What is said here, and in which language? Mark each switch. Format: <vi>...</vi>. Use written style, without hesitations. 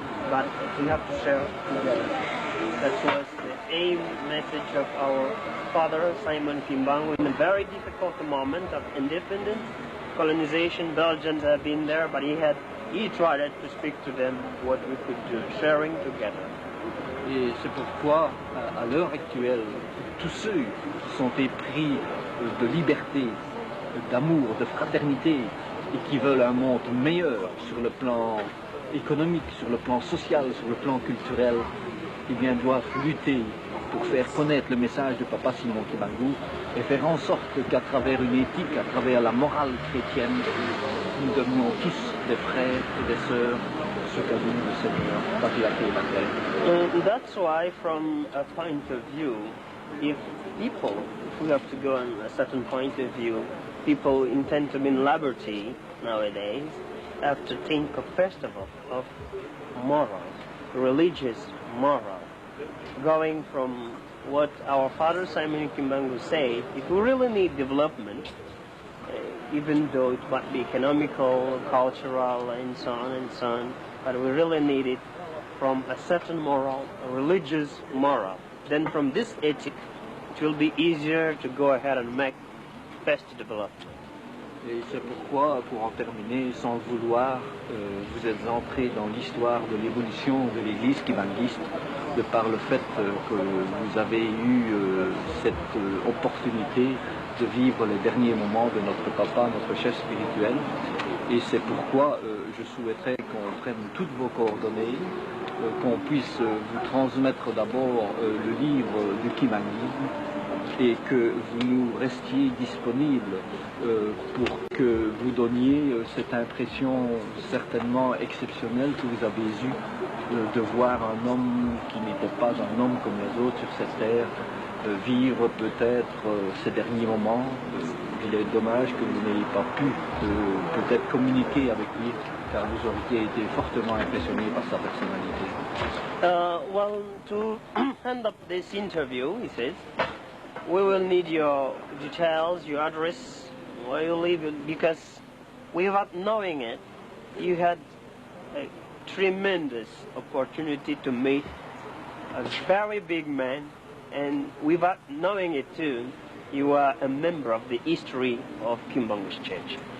<en>But we have to share together. That was the aim message of our father, Simon Kimbangu, in a very difficult moment of independence, colonization. Belgians have been there, but he tried to speak to them what we could do, sharing together.</en> <fr>Et c'est pourquoi, à l'heure actuelle, tous ceux qui sont épris de liberté, d'amour, de fraternité, et qui veulent un monde meilleur sur le plan économique, sur le plan social, sur le plan culturel, eh bien doivent lutter pour faire connaître le message de Papa Simon Kimbangu et faire en sorte qu'à travers une éthique, à travers la morale chrétienne, nous devenions tous des frères et des sœurs ce qu'a voulu le Seigneur quand il a créé la terre.</fr> <en>And that's why, from a point of view, if we have to go on a certain point of view, people intend to be in liberty nowadays, have to think of, first of all, of morals, religious morals. Going from what our father Simon Kimbangu said, if we really need development, even though it might be economical, cultural, and so on and so on. But we really need it from a certain moral, a religious moral. Then from this ethic, it will be easier to go ahead and make faster development.</en> <fr>Et c'est pourquoi, pour en terminer, sans le vouloir, vous êtes entré dans l'histoire de l'évolution de l'Église kibanguiste de par le fait que vous avez eu cette opportunité de vivre les derniers moments de notre papa, notre chef spirituel. Et c'est pourquoi je souhaiterais qu'on prenne toutes vos coordonnées, qu'on puisse vous transmettre d'abord le livre du kibanguisme et que vous nous restiez disponibles pour que vous donniez cette impression certainement exceptionnelle que vous avez eue de voir un homme qui n'était pas un homme comme les autres sur cette terre vivre peut-être ces derniers moments. Il est dommage que vous n'ayez pas pu peut-être communiquer avec lui, car vous auriez été fortement impressionné par sa personnalité.</fr> <en>Well, to end up this interview, he says, we will need your details, your address, where you live, because without knowing it, you had a tremendous opportunity to meet a very big man, and without knowing it too, you are a member of the history of Kimbangwis Church.</en>